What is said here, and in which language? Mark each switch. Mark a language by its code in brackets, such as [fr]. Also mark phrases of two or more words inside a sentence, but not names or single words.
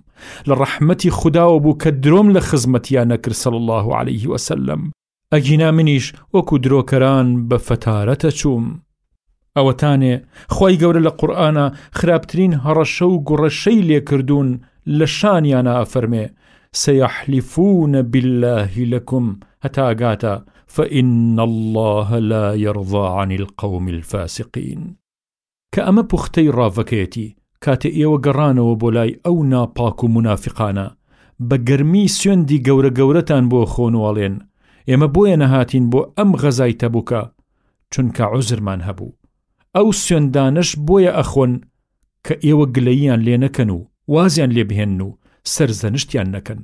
[ckb] لە ڕەحمەتی خوداوە بوو کە درۆم لە خزمەتیان نەکرد [ar] صلی الله عليه وسلم. [ckb] ئەگینا منیش وەکو درۆکەران بە فەتارەتە چووم. ئەوەتانێ خوای گەورە لە قورئانە خراپترین هەڕەشە و گوڕەشەی لێکردوون لە شانیانە ئەفەرمێ [ar] سيحلفون بالله لكم [ckb] هەتا ئەگاتە [ar] فإن الله لا يرضى عن القوم الفاسقين. [ckb] کە ئەمە پوختەی ڕاوەکەیەتی کاتێ ئێوە گەڕانەوە بۆ لای ئەو ناپاک و منافقانە بە گەرمی سوێندی گەورە گەورەتان بۆ خۆنواڵێن ئێمە بۆیە نەهاتین بۆ ئەم غەزای تەبوکە چونکە عوزرمان هەبوو. ئەو سوێندانش بۆیە ئەخۆن کە ئێوە گلەییان لێ نەکەن و وازیان لێ بهێن و سەرزەنشتیان نەکەن.